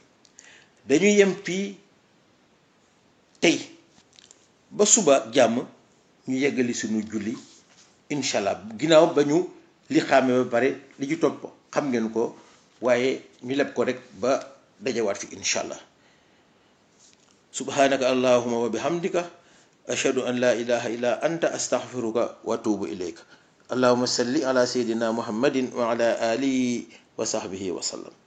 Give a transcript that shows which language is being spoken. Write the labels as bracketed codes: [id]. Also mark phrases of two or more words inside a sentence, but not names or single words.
[wo] dañuy yem fii tey ba suba jàmm ñu yeggali suñu julli [ar] إن شاء الله [wo] ginnaaw ba ñu li xaamee ba pare li ci topp xam ngeen ko waaye ñu leb ko rek ba dajawaat fi [ar] إن شاء الله. سبحانك اللهم وبحمدك أشهد أن لا إله إلا أنت أستغفرك وأتوب إليك. اللهم صل على سيدنا محمد وعلى آله وصحبه وسلم.